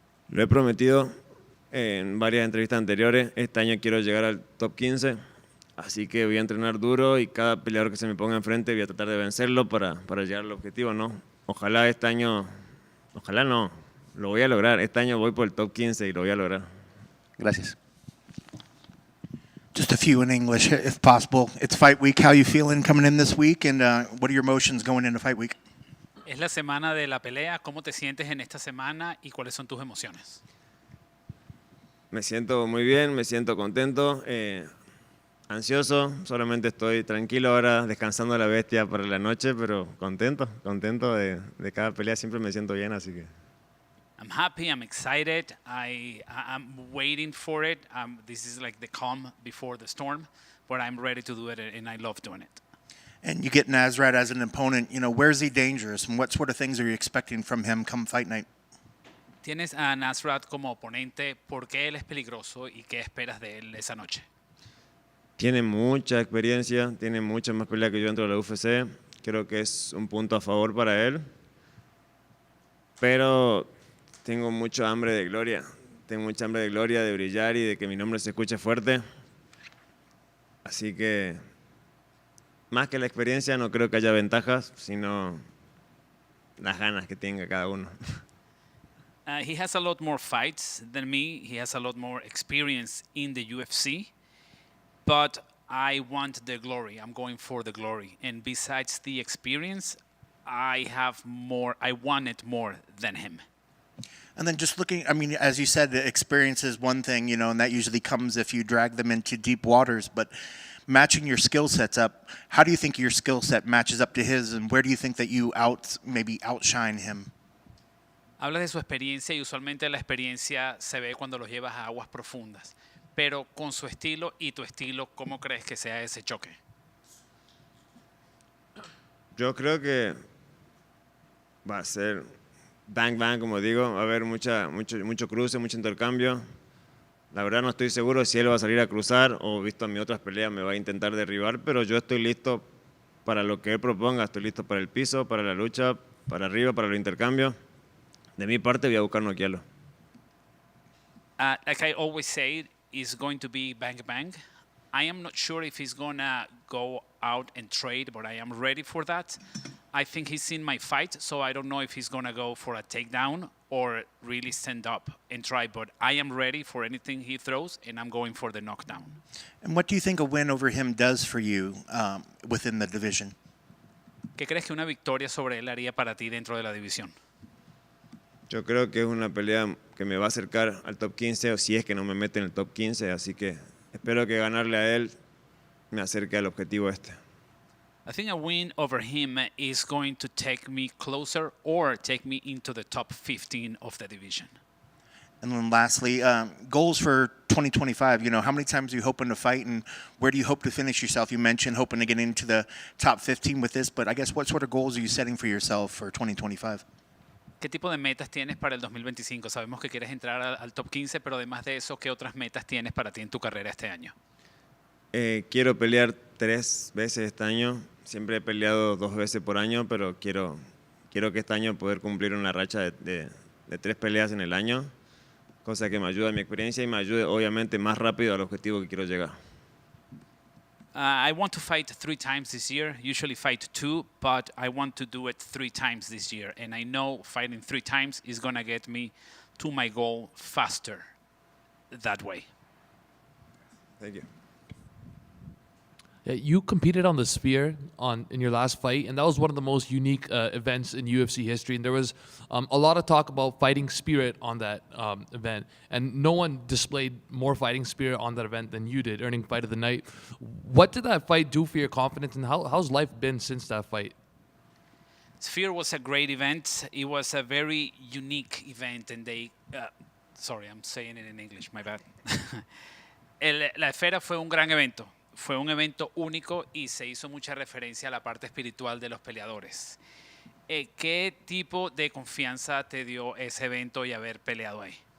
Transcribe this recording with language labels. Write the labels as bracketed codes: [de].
[es] Lo he prometido en varias entrevistas anteriores. Este año quiero llegar al top 15, así que voy a entrenar duro y cada peleador que se me ponga enfrente voy a tratar de vencerlo para llegar al objetivo, ¿no? Ojalá este año, ojalá no, lo voy a lograr. Este año voy por el top 15 y lo voy a lograr. Gracias. [en] Just a few in English, if possible. It's fight week. How you feeling coming in this week, and what are your emotions going into fight week? [es] Es la semana de la pelea. ¿Cómo te sientes en esta semana y cuáles son tus emociones? Me siento muy bien, me siento contento, ansioso. Solamente estoy tranquilo ahora, descansando la bestia para la noche, pero contento de cada pelea. Siempre me siento bien, así que... [en] I'm happy, I'm excited, I'm waiting for it. This is like the calm before the storm, but I'm ready to do it and I love doing it. And you get Nasrat as an opponent. You know, where's he dangerous, and what sort of things are you expecting from him come fight night? [es] Tienes a Nasrat como oponente. ¿Por qué él es peligroso y qué esperas de él esa noche? Tiene mucha experiencia, tiene mucha más pelea que yo dentro de la UFC. Creo que es un punto a favor para él. Pero tengo mucha hambre de gloria. Tengo mucha hambre de gloria, de brillar y de que mi nombre se escuche fuerte. Así que, más que la experiencia, no creo que haya ventajas, sino las ganas que tenga cada uno. [en] He has a lot more fights than me. He has a lot more experience in the UFC. But I want the glory. I'm going for the glory. And besides the experience, I want it more than him. And then just looking, I mean, as you said, the experience is one thing, you know, and that usually comes if you drag them into deep waters. But matching your skill sets up, how do you think your skill set matches up to his, and where do you think that you maybe outshine him? [es] Hablas de su experiencia y usualmente la experiencia se ve cuando los llevas a aguas profundas. Pero con su estilo y tu estilo, ¿cómo crees que sea ese choque? Yo creo que va a ser bang bang, como digo, va a haber mucho cruce, mucho intercambio. La verdad no estoy seguro si él va a salir a cruzar o visto en mis otras peleas me va a intentar derribar, pero yo estoy listo para lo que él proponga, estoy listo para el piso, para la lucha, para arriba, para los intercambios. De mi parte voy a buscar noquearlo. [en] Like I always say, it's going to be bang bang. I am not sure if he's gonna go out and trade, but I am ready for that. I think he's seen my fight, so I don't know if he's gonna go for a takedown or really stand up and try, but I am ready for anything he throws, and I'm going for the knockdown. And what do you think a win over him does for you within the division? [es] ¿Qué crees que una victoria sobre él haría para ti dentro de la división? Yo creo que es una pelea que me va a acercar al top 15, o si es que no me mete en el top 15, así que espero que ganarle a él me acerque al objetivo este. [en] I think a win over him is going to take me closer or take me into the top 15 of the division. And then lastly, goals for 2025. You know, how many times are you hoping to fight, and where do you hope to finish yourself? You mentioned hoping to get into the top 15 with this, but I guess what sort of goals are you setting for yourself for 2025? [es] ¿Qué tipo de metas tienes para el 2025? Sabemos que quieres entrar al top 15, pero además de eso, ¿qué otras metas tienes para ti en tu carrera este año? Quiero pelear 3 veces este año. Siempre he peleado 2 veces por año, pero quiero que este año poder cumplir una racha de 3 peleas en el año, cosa que me ayude a mi experiencia y me ayude obviamente más rápido al objetivo que quiero llegar. [en] I want to fight 3 times this year. Usually fight 2, but I want to do it 3 times this year. And I know fighting 3 times is going to get me to my goal faster that way. Thank you. Yeah, you competed on the spear in your last fight, and that was one of the most unique events in UFC history. And there was a lot of talk about fighting spirit on that event, and no one displayed more fighting spirit on that event than you did, earning Fight of the Night. What did that fight do for your confidence, and how's life been since that fight? Sphere was a great event. It was a very unique event, and sorry, I'm saying it in English, my bad. [es] La esfera fue un gran evento. Fue un evento único y se hizo mucha referencia a la parte espiritual de los peleadores. ¿Qué tipo de confianza te dio ese evento y haber peleado ahí?